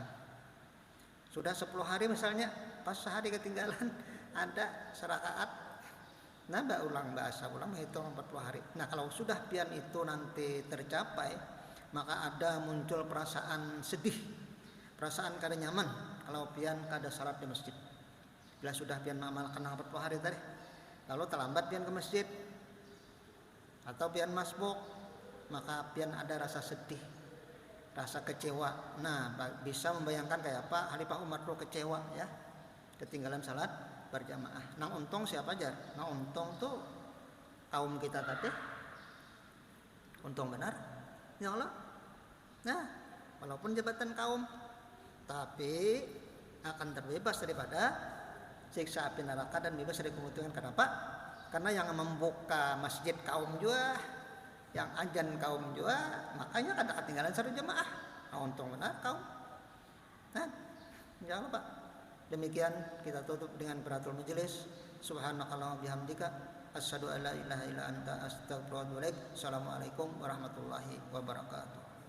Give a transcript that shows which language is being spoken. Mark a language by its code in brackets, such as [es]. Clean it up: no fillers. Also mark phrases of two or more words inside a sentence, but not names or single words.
[bjn] Sudah 10 hari misalnya, pas sehari ketinggalan ada serakaat, nah ulang bahasa, ulang hitung 40 hari. Nah, kalau sudah pian itu nanti tercapai, maka ada muncul perasaan sedih, perasaan kada nyaman kalau pian kada salat di masjid. Bila sudah pian mengamalkan 40 hari tadi, lalu terlambat pian ke masjid atau pian masbuk, maka pian ada rasa sedih, rasa kecewa. Nah, bisa membayangkan kayak apa Khalifah Umar tuh kecewa ya, ketinggalan salat berjamaah. Nah, untung siapa aja? Nah, untung tuh kaum kita tadi, untung benar, [ar] يا الله. [bjn] Nah, walaupun jabatan kaum, tapi akan terbebas daripada siksa api neraka dan bebas dari kemudian. Kenapa? Karena yang membuka masjid kaum juga, yang ajan kaum juga, makanya kada ketinggalan salat jamaah. Nah, untung benar kaum. Nah, insyaallah Pak. Demikian kita tutup dengan [ar] قراءة المجلس. سبحانك اللهم بحمدك أشهد أن لا إله إلا أنت أستغفرك وأتوب إليك. السلام عليكم ورحمة الله وبركاته.